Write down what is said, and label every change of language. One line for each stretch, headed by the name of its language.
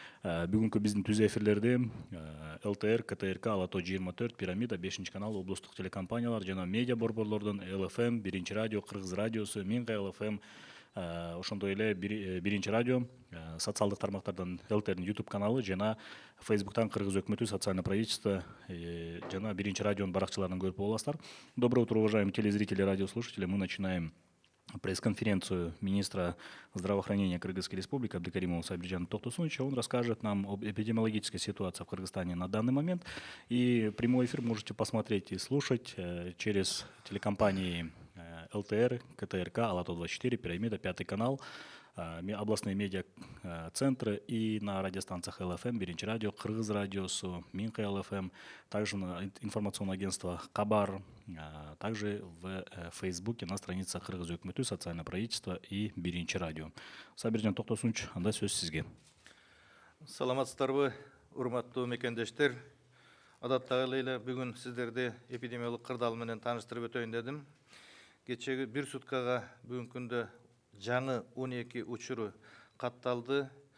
Kyrgyz: Бүгүнкү биздин түз эфирлерди ЛТР, КТРК, Алато 24, Пирамида, 5 канал, облустук телекомпаниялар жана медиа борборлордон ЛФМ, Биринчи радио, Кыргыз радиосу, Минга ЛФМ, ошондой эле Биринчи радио, социалдык тармактардан ЛТРдин YouTube каналы жана Фейсбуктан Кыргыз өкмөтү,
Russian: социальное правительство
Kyrgyz: жана Биринчи радионун баракчаларынан көрүп боласыздар.
Russian: Доброе утро, уважаемые телезрители, радиослушатели. Мы начинаем пресс-конференцию министра здравоохранения Кыргызской Республики Абдыкаримова Сабиржана Токтосуновича. Он расскажет нам об эпидемиологической ситуации в Кыргызстане на данный момент. И прямой эфир можете посмотреть и слушать через телекомпании ЛТР, КТРК, Алато 24, Пирамида, 5 канал, областные медиа-центры и на радиостанциях ЛФМ, Биринчи радио, Кыргыз радиосу, Минка ЛФМ, также на информационное агентство Кабар, также в Фейсбуке на страницах Кыргыз өкмөтү, социальное правительство и Биринчи радио.
Kyrgyz: Сабиржан Токтосунович, анда сөз сизге. Саламатсыздарбы, урматтуу мекендештер. Адаттагы эле бүгүн сиздерди эпидемиологик кырдаал менен тааныштырып өтөйүн дедим. Кечеги бир суткага бүгүнкү күндө жаңы 12 учуру катталды.